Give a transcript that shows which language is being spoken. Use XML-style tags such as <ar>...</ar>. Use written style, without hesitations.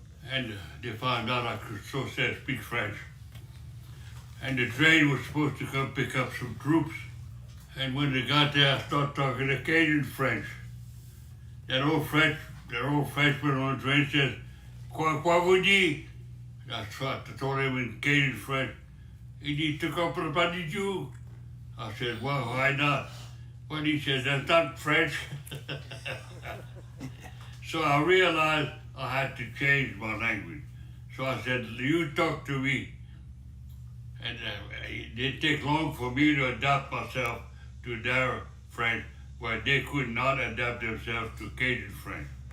<en>And they found out I could speak French. And the train was supposed to come pick up some troops. And when they got there, I started talking Acadian French. That old Frenchman on the train said,</en> <fr>Quoi vous dites?</fr> <en>I told him in Acadian French. He</en> <fr>dit, tu comprends pas du tout?</fr> <en>I said, well, why not? Well, he said, that's not French. So I realized I had to change my language. So I said, you talk to me. And it didn't take long for me to adapt myself to their French, where they could not adapt themselves to Cajun French.</en>